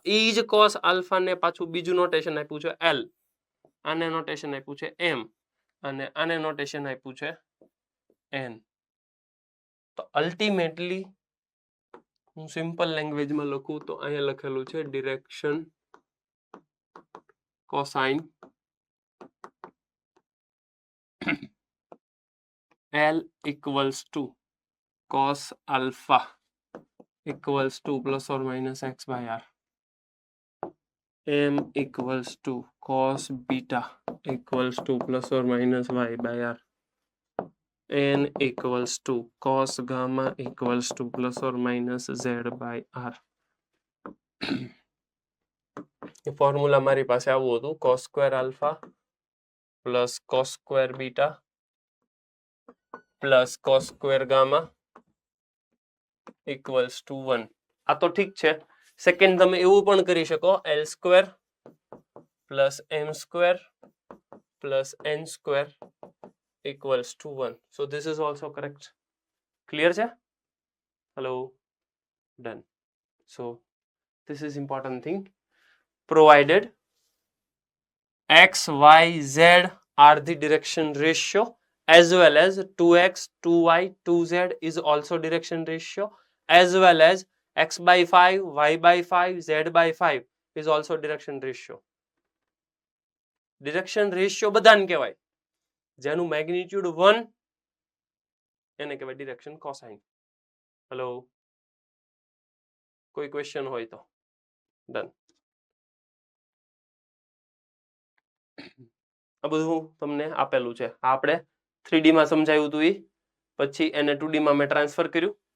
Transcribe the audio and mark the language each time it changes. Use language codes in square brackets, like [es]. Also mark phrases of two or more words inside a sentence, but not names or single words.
[gu] ઈ જ [en] cos alpha [gu] ને પાછું બીજું નોટેશન આપ્યું છે l, આને નોટેશન આપ્યું છે m, અને આને નોટેશન આપ્યું છે n. તો અલ્ટિમેટલી હું [en] simple languageમાં [gu] લખું તો અહીંયા લખેલું છે [en] direction cosine l equals to cos alpha equals to plus or minus x by r, m equals to cos beta equals to plus or minus y by r, n equals to cos gamma equals to plus or minus z by r. [hi] ये फॉर्मूला हमारी पास आवुं हतुं, [en] cos square alpha plus cos square beta plus cos square gamma equals to 1. [gu] આ તો ઠીક છે. સેકન્ડ તમે એવું પણ કરી શકો, [en] l square plus m square plus n square equals to 1. So this is also correct. Clear છે? Hello? Done. So this is important thing. Provided x, y, z are the direction ratio, as well as 2x, 2y, 2z is also direction ratio, as well as x by 5, y by 5, z by 5 is also direction ratio. Direction ratio [gu] બધાને કહેવાય, જેનું મેગ્નીટ્યુડ 1 એને કહેવાય [en] direction cosine. [gu] હેલો, કોઈ ક્વેશ્ચન હોય તો? ડન. આ બધું તમને આપેલું છે, આપણે 3D માં સમજાવ્યું હતું, પછી એને 2D માં મેં ટ્રાન્સફર કર્યું.